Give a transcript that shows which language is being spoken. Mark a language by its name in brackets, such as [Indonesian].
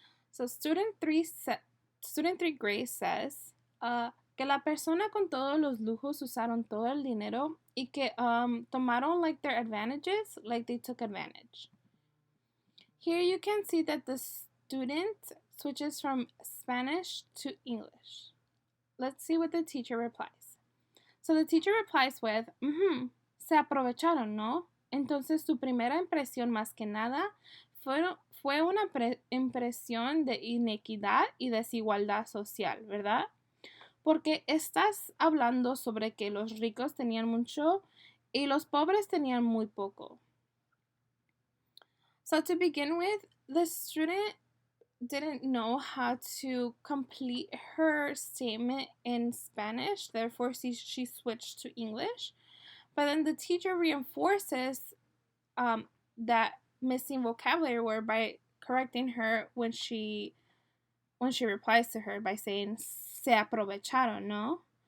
[English] So student 3 Grace says [Spanish] que la persona con todos los lujos usaron todo el dinero y que tomaron [English] like their advantages, like they took advantage. Here you can see that the student switches from Spanish to English. Let's see what the teacher replies. So the teacher replies with, [Spanish] se aprovecharon, ¿no? Entonces tu primera impresión más que nada fue una impresión de inequidad y desigualdad social, ¿verdad? Porque estás hablando sobre que los ricos tenían mucho y los pobres tenían muy poco. [English] So to begin with, the student didn't know how to complete her statement in Spanish, therefore she switched to English. But then the teacher reinforces that missing vocabulary word by correcting her when she replies to her by saying [Spanish] se aprovecharon, ¿no?